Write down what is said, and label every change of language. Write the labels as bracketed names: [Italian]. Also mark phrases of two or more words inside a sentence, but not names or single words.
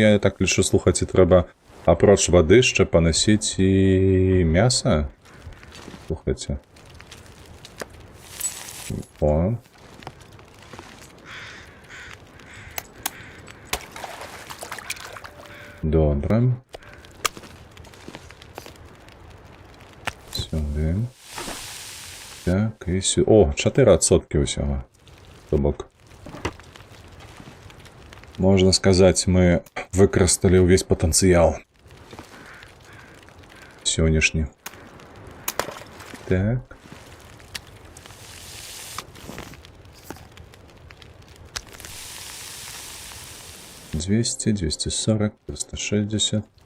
[Belarusian] Я так лічу, слухаце, трэба апроч вады яшчэ панасіць і мяса. Слухайце. О. Добра. [Ukrainian] Сюди. Так, і сюди. О, 4% усього. [Belarusian] То бок. Можна сказаць, мы выкарысталі ўвесь патэнцыял. Сённяшні. Так. $200, 240, 360.